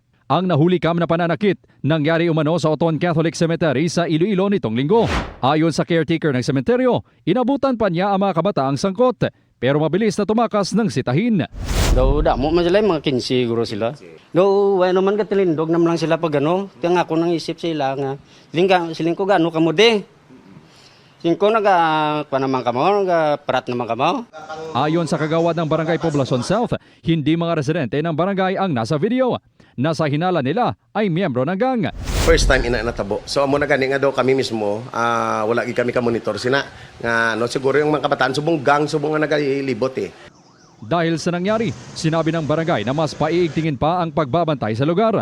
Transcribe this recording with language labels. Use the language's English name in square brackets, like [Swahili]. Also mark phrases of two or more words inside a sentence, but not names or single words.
[Filipino] Ang nahulikam na pananakit nangyari umano sa Oton Catholic Cemetery sa Iloilo nitong linggo. Ayon sa caretaker ng sementeryo, inabutan pa niya ang mga kabataang sangkot pero mabilis na tumakas ng sitahin. [Hiligaynon] Daw damo man sila mga 15 siguro sila. Daw ano man katilindog naman lang sila pag ano. Kaya nga ako nang isip sila nga. Siling ko gano kamo de. Singko naman kamo, parat naman kamo. [Filipino] Ayon sa kagawad ng Barangay Poblacion South, hindi mga residente ng barangay ang nasa video. Nasa hinala nila ay miyembro ng gang. [English] First time [Hiligaynon] ina natabo. So amo na gani nga daw kami mismo, wala gi kami ka monitor sina nga no siguro [Filipino] yung mga kabataan [Hiligaynon] subong gang subong nga nagalibot eh. [Filipino] Dahil sa nangyari, sinabi ng barangay na mas paiigtingin pa ang pagbabantay sa lugar.